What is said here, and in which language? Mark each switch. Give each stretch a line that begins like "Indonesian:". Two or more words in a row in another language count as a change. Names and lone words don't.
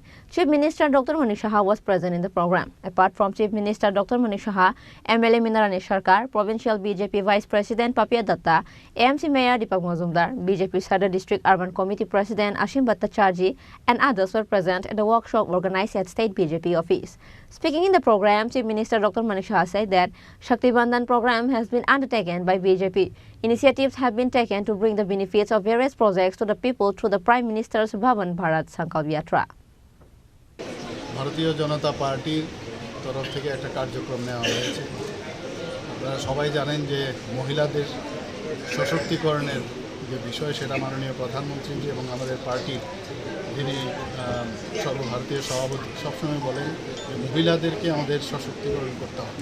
English: Chief Minister Dr. Chini Khorang was present in the program. Apart from Chief Minister Dr. Chini Khorang, MLA Minarani Sarkar, Provincial BJP Vice President Papia Datta, AMC Mayor Deepak Majumdar, BJP Sadar District Urban Committee President Ashim Bhattacharjee and others were present at the workshop organized at State BJP office. Speaking in the program, Chief Minister Dr. Chini Khorang said that Shakti Bandhan program has been undertaken by BJP. Initiatives have been taken to bring the benefits of various projects to the people through the Prime Minister's Bhavan Bharat Sankalp Yatra.
Bangla: ভারতীয় জনতা পার্টির তরফ থেকে একটা কার্যক্রম নেওয়া হয়েছে। আপনারা সবাই জানেন যে মহিলাদের সশক্তিকরণের যে বিষয় সেটা মাননীয় প্রধানমন্ত্রী এবং আমাদের পার্টির যিনি সর্বভারতীয় সভাপতি সবসময় বলেন যে মহিলাদেরকে আমাদের সশক্তিকরণ করতে হবে।